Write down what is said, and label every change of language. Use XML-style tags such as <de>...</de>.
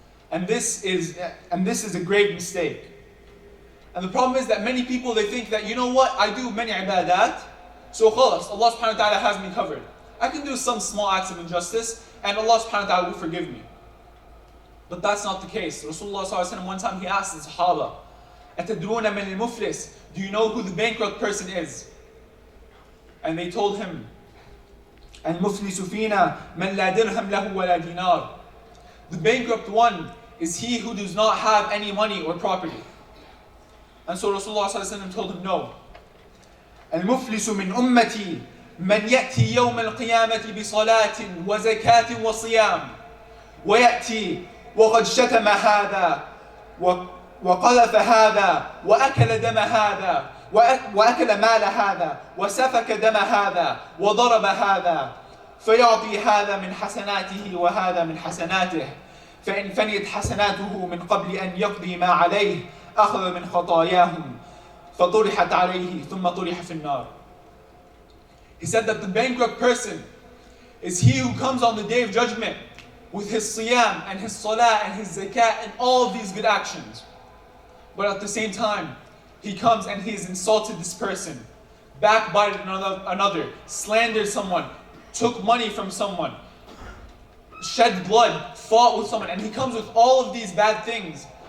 <en>And this is a grave mistake. And the problem is that many people, they think that, you know what, I do many ibadat, so khalas, Allah subhanahu wa ta'ala has me covered. I can do some small acts of injustice, and Allah subhanahu wa ta'ala will forgive me. But that's not the case. Rasulullah sallallahu alaihi wasallam, one time he asked the Sahaba,</en> <ar>أَتَدْرُونَ مَنِ الْمُفْلِسِ,</ar> <en>do you know who the bankrupt person is? And they told him,</en> <ar>الْمُفْلِسُ فِينَا مَنْ لَا دِرْهَمْ لَهُ وَلَا دِينَارٍ.</ar> <en>The bankrupt one is he who does not have any money or property. And so Rasulullah sallallahu alaihi wasallam told him, no.</en> <ar>الْمُفْلِسُ مِنْ أُمَّتِي مَنْ يَأْتِي يَوْمَ الْقِيَامَةِ بِصَلَاةٍ وَزَكَاةٍ وَصِيَامٍ وَيَأْتِي وَقَدْ شَتَمَ هَذَا وَقَذَفَ هَذَا وَأَكَلَ دَمَ هَذَا وأكل مال هذا وسفك دم هذا وضرب هذا فيعطي هذا من حسناته وهذا من حسناته فإن فنيت حسناته من قبل أن يقضي ما عليه أخذ من خطاياهم فطرحت عليه ثم طرح في النار.</ar> <en>He said that the bankrupt person is he who comes on the day of judgment with his siyam and his salah and his zakat and all of these good actions, but at the same time he comes and he's insulted this person, backbited another, slandered someone, took money from someone, shed blood, fought with someone, and he comes with all of these bad things.</en>